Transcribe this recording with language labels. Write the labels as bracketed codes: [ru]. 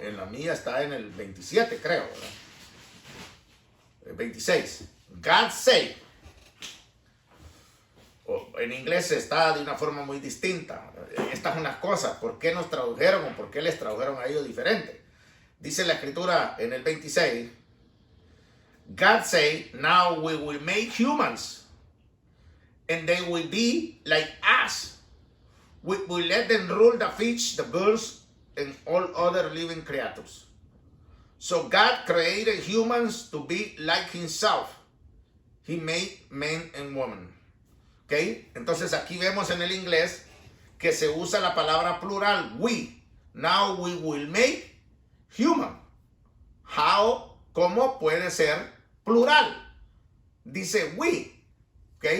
[es] En la mía está en el 27, creo, ¿verdad? El 26. [en] God say. [es] En inglés está de una forma muy distinta. Estas son unas cosas. ¿Por qué nos tradujeron o por qué les tradujeron a ellos diferente? Dice la Escritura en el 26. [en] God say, now we will make humans, and they will be like us. We will let them rule the fish, the birds, and all other living creatures. So God created humans to be like himself. He made men and women. [es] ¿Ok? Entonces aquí vemos en el inglés que se usa la palabra plural, we. [en] Now we will make human. How, [es] ¿cómo puede ser plural? Dice we. ¿Ok?